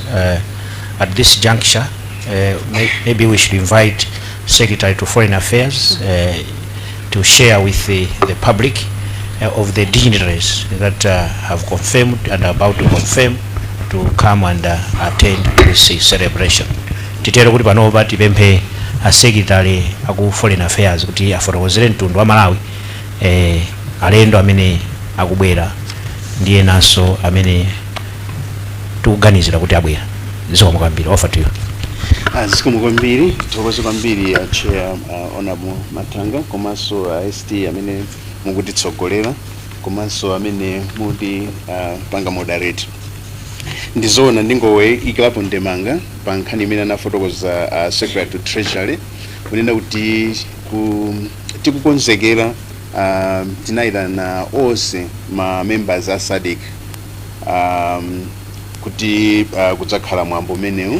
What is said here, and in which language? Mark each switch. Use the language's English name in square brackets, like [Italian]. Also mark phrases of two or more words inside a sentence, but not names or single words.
[English] At this juncture, maybe we should invite Secretary to Foreign Affairs to share with the public of the dignitaries that have confirmed and are about to confirm to come and attend this celebration. [Nyanja] Titero kuti panopa tipemphe a Secretary aku Foreign Affairs kuti afotokozere mtundu wa Malawi alendo amene akubwera ndiye naso amene tikuganizira kuti abwera. Zikomo kwambiri. [English] Over to you. [Nyanja] Zikomo kwambiri, tokoze kwambiri Chair Honorable Matanga, komaso ST amene mukutitsogolera, komaso amene muti panga moderate. Ndizona ndingowe ikilapo ndemanga pa nkhani imene anafotokoza Secretary to Treasury kunena kuti tikukonzekera tinayitana onse ma members a SADC kuti kudzakhala mwambo umenewu.